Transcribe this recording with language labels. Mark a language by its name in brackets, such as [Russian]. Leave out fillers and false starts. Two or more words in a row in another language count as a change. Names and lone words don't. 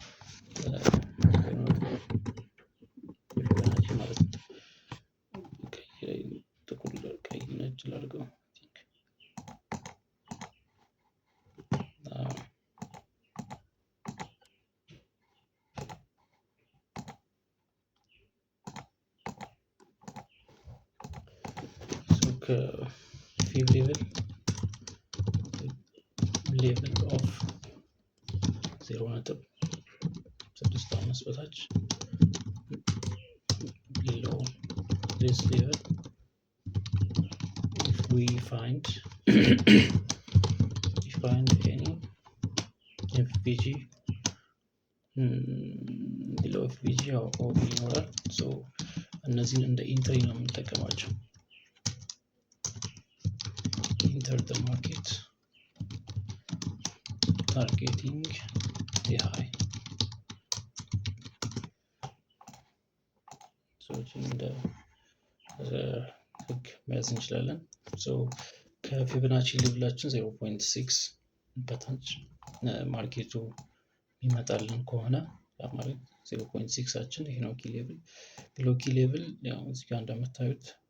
[Amharic] ማለት ነው። ቀይ ነጭ ላድርገው። ፊብ [English] level of 0.65 [Amharic] በታች [English] below this level if we find any FVG below FVG OB [Amharic] ይኖራል። እነዚህን እንደ ኢንትሪ ነው የምንጠቀማቸው። [English] enter the market targeting the high [Amharic] እንደ ህግ መያዝ እንችላለን። ከፊቦናቺ ሌቭላችን 0.6 በታች ማርኬቱ የሚመጣልን ከሆነ ማለት 0.6 ይሄ ነው [English] key level። below key level [Amharic] ያው እዚህ ጋር እንደምታዩት